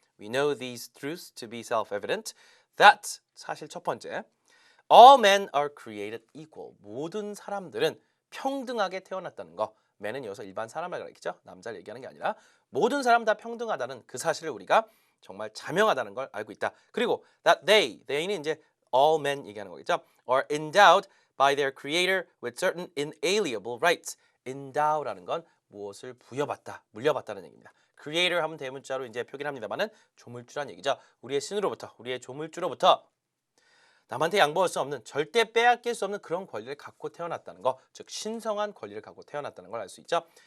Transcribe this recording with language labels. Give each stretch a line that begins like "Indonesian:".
English: We know these truths to be self-evident.
Korean: That 사실 첫 번째.
English: All men are created equal.
Korean: 모든 사람들은 평등하게 태어났다는 거. man은 여기서 일반 사람을 가리키죠. 남자를 얘기하는 게 아니라 모든 사람 다 평등하다는 그 사실을 우리가 정말 자명하다는 걸 알고 있다. 그리고 that they는 이제 all men 얘기하는 거겠죠.
English: are endowed by their creator with certain inalienable rights.
Korean: endow라는 건 무엇을 부여받다, 물려받다는 얘기입니다. creator 하면 대문자로 이제 표기를 합니다만은 조물주란 얘기죠. 우리의 신으로부터, 우리의 조물주로부터 남한테 양보할 수 없는, 절대 빼앗길 수 없는 그런 권리를 갖고 태어났다는 거, 즉 신성한 권리를 갖고 태어났다는 걸 알 수 있죠.